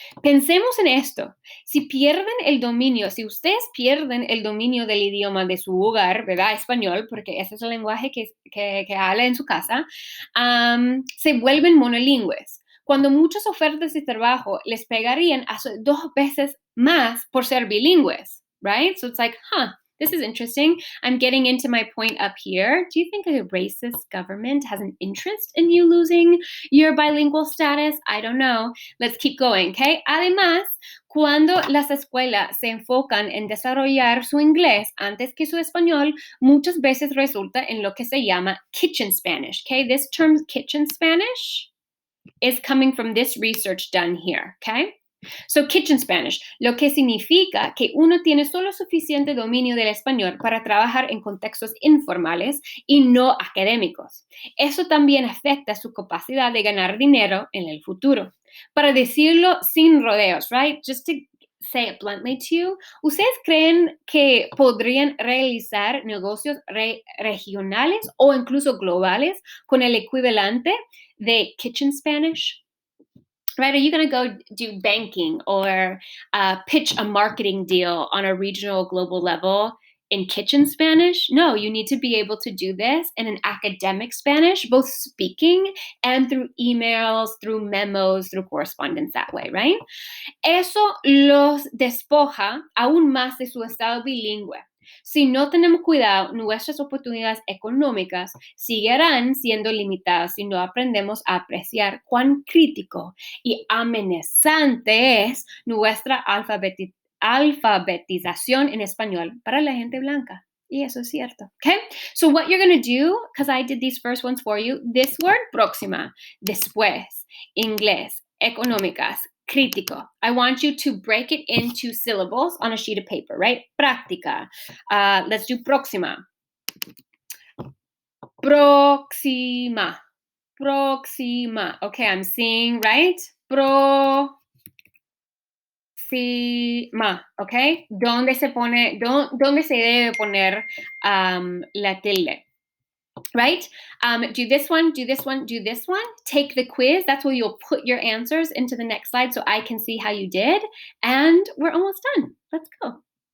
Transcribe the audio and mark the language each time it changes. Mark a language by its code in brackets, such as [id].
[es] Pensemos en esto. Si pierden el dominio, si ustedes pierden el dominio del idioma de su hogar, ¿verdad? Español, porque ese es el lenguaje que habla en su casa, se vuelven monolingües. Cuando muchas ofertas de trabajo les pegarían hasta 2 veces más por ser bilingües, right? [en] So it's like, this is interesting. I'm getting into my point up here. Do you think a racist government has an interest in you losing your bilingual status? I don't know. Let's keep going, okay? [es] Además, cuando las escuelas se enfocan en desarrollar su inglés antes que su español, muchas veces resulta en lo que se llama kitchen Spanish, okay? [en] This term kitchen Spanish is coming from this research done here, okay? [es] So, kitchen Spanish, lo que significa que uno tiene solo suficiente dominio del español para trabajar en contextos informales y no académicos. Eso también afecta su capacidad de ganar dinero en el futuro. Para decirlo sin rodeos, [en] right? Just to say it bluntly to you, [es] ¿ustedes creen que podrían realizar negocios regionales o incluso globales con el equivalente de kitchen Spanish? [en] Right? Are you going to go do banking or pitch a marketing deal on a regional, global level in kitchen Spanish? No, you need to be able to do this in an academic Spanish, both speaking and through emails, through memos, through correspondence that way, right? [es] Eso los despoja aún más de su estado bilingüe. Si no tenemos cuidado, nuestras oportunidades económicas seguirán siendo limitadas si no aprendemos a apreciar cuán crítico y amenazante es nuestra alfabetización en español para la gente blanca. Y eso es cierto. [en] Okay? So what you're going to do, because I did these first ones for you, this word, próxima, después, inglés, económicas, crítico. I want you to break it into syllables on a sheet of paper, right? Práctica. Let's do próxima. [es] Próxima. Próxima. [en] Okay, I'm seeing, right? Próxima. Okay? [es] ¿Dónde se debe poner la tilde? [en] Right? Do this one, do this one, do this one. Take the quiz. That's where you'll put your answers into the next slide so I can see how you did. And we're almost done. Let's go.